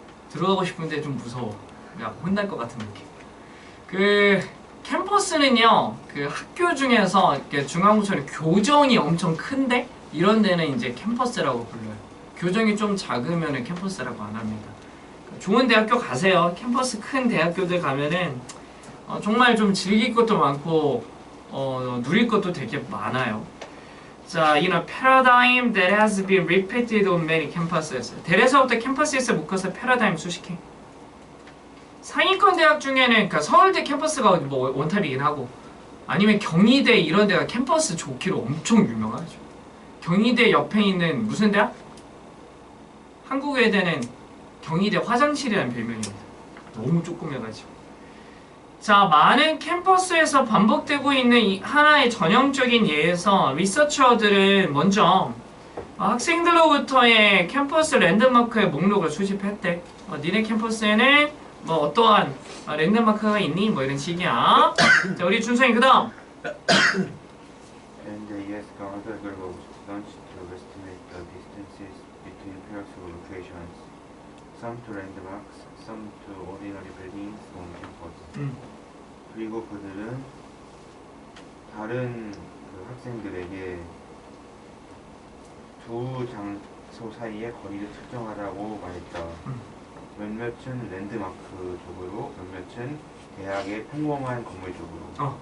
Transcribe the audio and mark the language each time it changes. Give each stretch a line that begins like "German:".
Korean: 들어가고 싶은데 좀 무서워. 야, 혼날 것 같은 느낌. 그 캠퍼스는요, 그 학교 중에서 중앙고처럼 교정이 엄청 큰데 이런 데는 이제 캠퍼스라고 불러요. 교정이 좀 작으면 캠퍼스라고 안 합니다. 좋은 대학교 가세요. 캠퍼스 큰 대학교들 가면은 정말 좀 즐길 것도 많고 누릴 것도 되게 많아요.
English: 자, paradigm that has been repeated on many campuses.
Korean: 대에서부터 캠퍼스에서 묶어서 패러다임 수식해. 상위권 대학 중에는 그러니까 서울대 캠퍼스가 뭐 원탑이긴 하고 아니면 경희대 이런 데가 캠퍼스 좋기로 엄청 유명하죠. 경희대 옆에 있는 무슨 대학? 한국외대는 경희대 화장실이라는 별명입니다. 너무 조그매가지고. 자, 많은 캠퍼스에서 반복되고 있는 이 하나의 전형적인 예에서 리서처들은 먼저 학생들로부터의 캠퍼스 랜드마크의 목록을 수집했대. 니네 캠퍼스에는 뭐 어떠한 랜드마크가 있니? 뭐 이런 식이야. 자, 우리 준성이 그 다음.
English: And the US garnered a group of students to estimate the distances between pairs of locations, some to landmarks, some to ordinary buildings on campus.
Korean: 그리고 그들은 다른 그 학생들에게 두 장소 사이의 거리를 측정하라고 말했다. 몇몇은 랜드마크 쪽으로, 몇몇은 대학의 평범한 건물 쪽으로.